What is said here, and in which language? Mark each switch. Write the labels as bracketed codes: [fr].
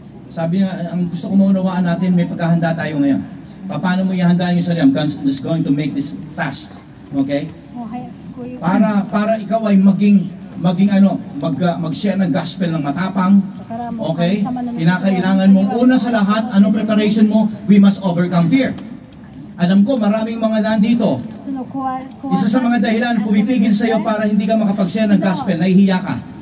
[tl] Sabi nga, ang gusto ko maunawaan natin, may pagkahanda tayo ngayon. Paano mo ihandaan yung sarili? [en] I'm just going to make this fast. Okay? [tl] Para ikaw ay mag-share ng gospel ng matapang. Okay? Kinakailangan mong una sa lahat, anong preparation mo? [en] We must overcome fear. [tl] Alam ko, maraming mga nandito. Isa sa mga dahilan, pumipigil sa iyo para hindi ka makapag-share ng gospel, nahihiya ka.